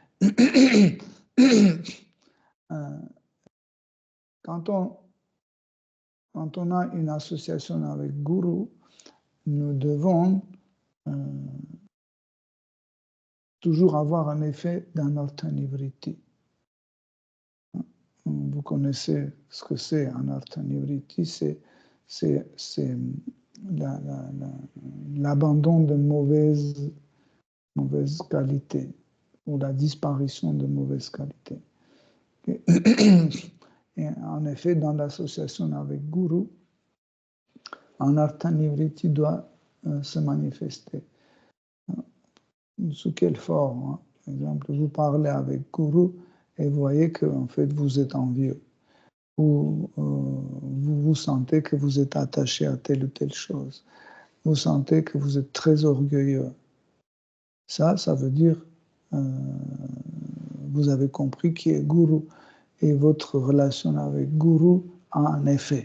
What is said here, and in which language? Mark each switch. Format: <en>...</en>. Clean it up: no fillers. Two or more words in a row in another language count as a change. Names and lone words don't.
<fr>Quand on a une association avec Guru, nous devons toujours avoir un effet d'</fr> <sa>anartha nivriti.</sa> <fr>Vous connaissez ce que c'est</fr> <sa>anartha nivriti,</sa> <fr>c'est l'abandon de mauvaises qualités ou la disparition de mauvaises qualités. Et en effet, dans l'association avec Guru,</fr> <sa>anartha nivriti</sa> <fr>doit se manifester. Sous quelle forme? Par exemple, vous parlez avec Guru et vous voyez que en fait, vous êtes envieux. Ou vous sentez que vous êtes attaché à telle ou telle chose. Vous sentez que vous êtes très orgueilleux. Ça veut dire vous avez compris qui est Guru et votre relation avec Guru a un effet.</fr>